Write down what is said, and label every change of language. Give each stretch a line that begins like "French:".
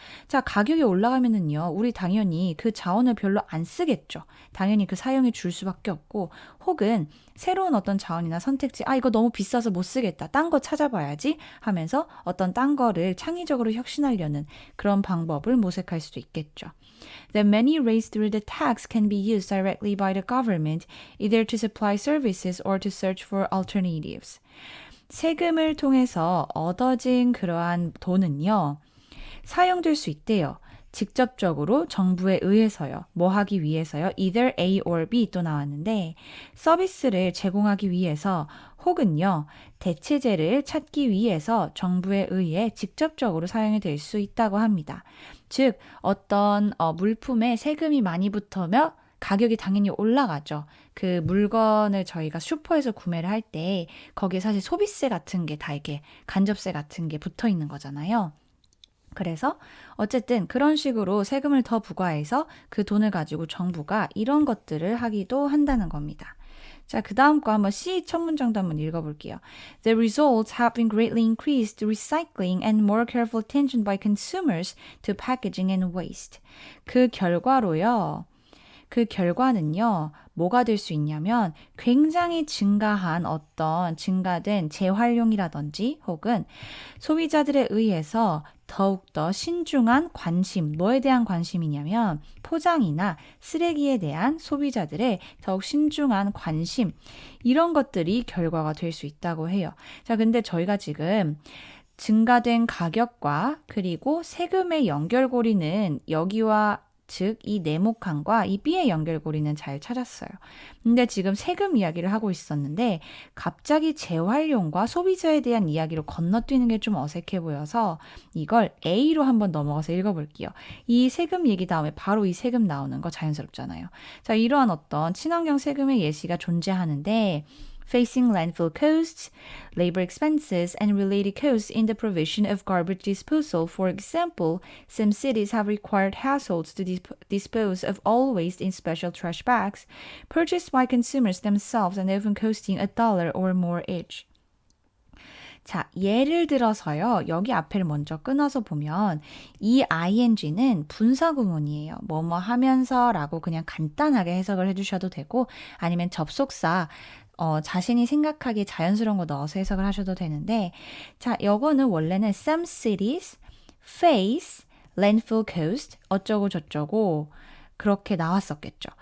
Korean: 자, 가격이 올라가면은요. 우리 당연히 그 자원을 별로 안 쓰겠죠. 당연히 그 사용이 줄 수밖에 없고 혹은 새로운 어떤 자원이나 선택지 이거 너무 비싸서 못 쓰겠다. 딴 거 찾아봐야지 하면서 어떤 딴 거를 창의적으로 혁신하려는 그런 방법을 모색할 수도 있겠죠.
English: The money raised through the tax can be used directly by the government either to supply services or to search for alternatives.
Korean: 세금을 통해서 얻어진 그러한 돈은요. 사용될 수 있대요. 직접적으로 정부에 의해서요. 뭐 하기 위해서요?
English: Either A or B
Korean: 또 나왔는데 서비스를 제공하기 위해서 혹은요. 대체제를 찾기 위해서 정부에 의해 직접적으로 사용이 될 수 있다고 합니다. 즉 어떤 물품에 세금이 많이 붙으며 가격이 당연히 올라가죠. 그 물건을 저희가 슈퍼에서 구매를 할 때 거기에 사실 소비세 같은 게 다 이렇게 간접세 같은 게 붙어 있는 거잖아요. 그래서 어쨌든 그런 식으로 세금을 더 부과해서 그 돈을 가지고 정부가 이런 것들을 하기도 한다는 겁니다. 자, 그 다음 거 한번 C 첫 문장도 한번 읽어볼게요.
English: The results have been greatly increased recycling and more careful attention by consumers to packaging and waste.
Korean: 그 결과로요. 그 결과는요, 뭐가 될 수 있냐면 굉장히 증가된 재활용이라든지 혹은 소비자들에 의해서 더욱더 신중한 관심, 뭐에 대한 관심이냐면 포장이나 쓰레기에 대한 소비자들의 더욱 신중한 관심, 이런 것들이 결과가 될 수 있다고 해요. 자, 근데 저희가 지금 증가된 가격과 그리고 세금의 연결고리는 여기와 즉 이 네모칸과 이 B의 연결고리는 잘 찾았어요. 근데 지금 세금 이야기를 하고 있었는데 갑자기 재활용과 소비자에 대한 이야기로 건너뛰는 게 좀 어색해 보여서 이걸 A로 한번 넘어가서 읽어볼게요. 이 세금 얘기 다음에 바로 이 세금 나오는 거 자연스럽잖아요. 자, 이러한 어떤 친환경 세금의 예시가 존재하는데
English: facing landfill costs, labor expenses, and related costs in the provision of garbage disposal. For example, some cities have required households to dispose of all waste in special trash bags, purchased by consumers themselves and often costing $1 or more each.
Korean: 자, 예를 들어서요. 여기 앞에를 먼저 끊어서 보면 이 ing는 분사구문이에요. 뭐뭐 하면서라고 그냥 간단하게 해석을 해주셔도 되고 아니면 접속사 자신이 생각하기에 자연스러운 거 넣어서 해석을 하셔도 되는데 자, 이거는 원래는
English: some cities face landfill cost
Korean: 어쩌고 저쩌고 그렇게 나왔었겠죠.